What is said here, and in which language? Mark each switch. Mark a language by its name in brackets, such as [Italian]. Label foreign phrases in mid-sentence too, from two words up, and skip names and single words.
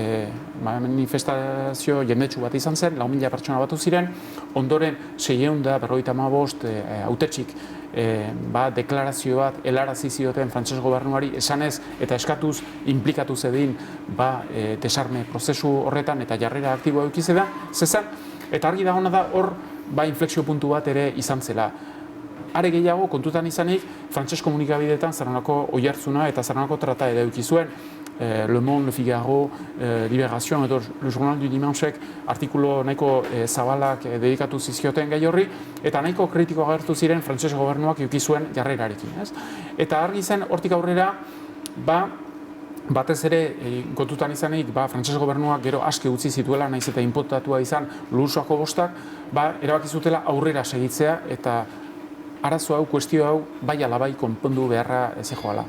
[Basque] manifestazio jendetsu bat izan zen, 4.000 pertsona batu ziren, ondoren 655 hautetxik deklarazio bat helarazi zioten frantses gobernuari esanez eta eskatuz inplikatu zedin desarme prozesu horretan eta jarrera aktiboa eduki zezan eta argi dagoena da hor inflexio puntu bat ere izan zela. Are gehiago kontutan izanik frantses komunikabideetan zer nolako oihartzuna eta zer nolako trata ere eduki zuen. Le Monde, Le Figaro, Libération edo Le Journal du Dimanchek artikulo nahiko zabalak dedikatu zizkioten gai horri eta nahiko kritiko agertu ziren frantses gobernuak eduki zuen jarrerarekin. Eta argi zen hortik aurrera batez ere kontutan izanik frantses gobernuak gero aske utzi zituela naiz eta inputatua izan Luzuako 5, erabaki zutela aurrera segitzea eta arazo hau, kuestio hau, bai ala bai konpondu beharra zegoala.